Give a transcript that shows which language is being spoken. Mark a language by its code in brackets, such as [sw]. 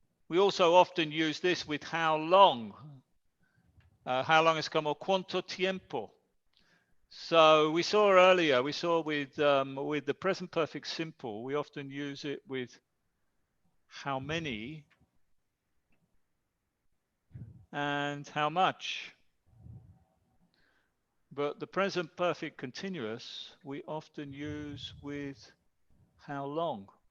[en] We We also often use this with how long. [es] How long es como cuánto tiempo. [en] So we saw earlier, we saw with the present perfect simple, we often use it with how many and how much. But the present perfect continuous, we often use with how long.